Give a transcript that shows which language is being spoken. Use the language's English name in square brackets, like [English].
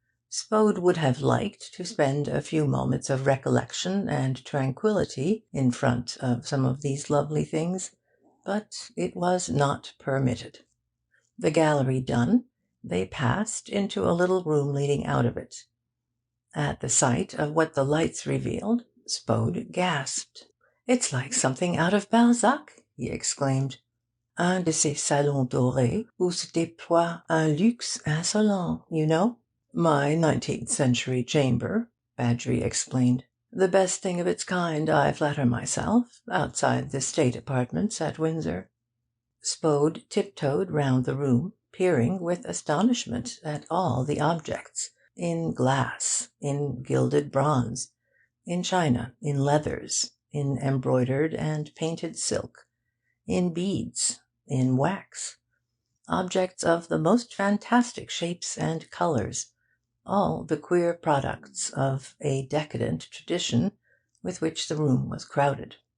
[English] Spode would have liked to spend a few moments of recollection and tranquillity in front of some of these lovely things, but it was not permitted. The gallery done, they passed into a little room leading out of it. At the sight of what the lights revealed, Spode gasped. "It's like something out of Balzac!" he exclaimed. [French] "Un de ces salons dorés où se déploie un luxe insolent, [English] you know." "My 19th century chamber," Badgery explained. "The best thing of its kind, I flatter myself, outside the state apartments at Windsor." Spode tiptoed round the room, peering with astonishment at all the objects, in glass, in gilded bronze, in china, in leathers, in embroidered and painted silk, in beads, in wax, objects of the most fantastic shapes and colours, all the queer products of a decadent tradition with which the room was crowded.